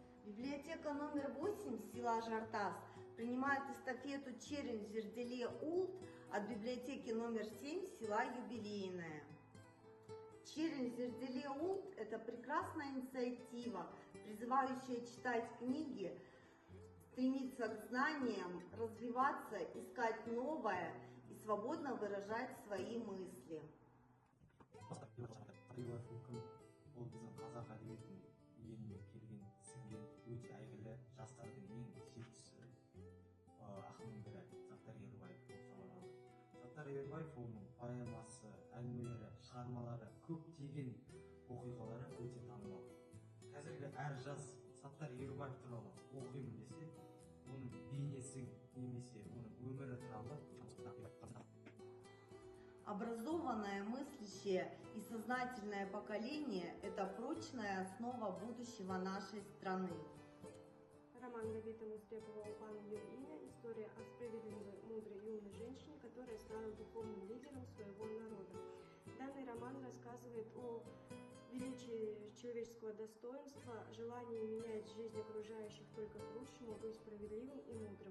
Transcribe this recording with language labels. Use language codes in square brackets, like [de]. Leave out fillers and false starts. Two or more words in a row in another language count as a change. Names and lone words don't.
[ru] Библиотека номер 8 села Жартас принимает эстафету «Челлендж Зерделе Улт» от библиотеки номер 7 села Юбилейное. «Челлендж Зерделе Улт» – это прекрасная инициатива, призывающая читать книги, стремиться к знаниям, развиваться, искать новое и свободно выражать свои мысли. [kk] Ол біздің қазақ әдебиетінің еліне келген, сіңген өте әйгілі жастардың ең сүйіктісі ақынның бірі Саттар Ерубаев болып саналады. Саттар Ерубаев оның поэмасы, әңгімелері, шығармалары, көптеген оқиғалары өте танымал. Қазіргі әр жас Саттар Ерубаев туралы оқимын десе, оның бейнесін немесе оның өмірі туралы [ru] Образованное, мыслящее и сознательное поколение – это прочная основа будущего нашей страны. Роман Давида Мустрепова «Упан ее имя» – история о справедливой, мудрой и умной женщине, которая стала духовным лидером своего народа. Данный роман рассказывает о величии человеческого достоинства, желании менять жизнь окружающих только к лучшему, быть справедливым и мудрым.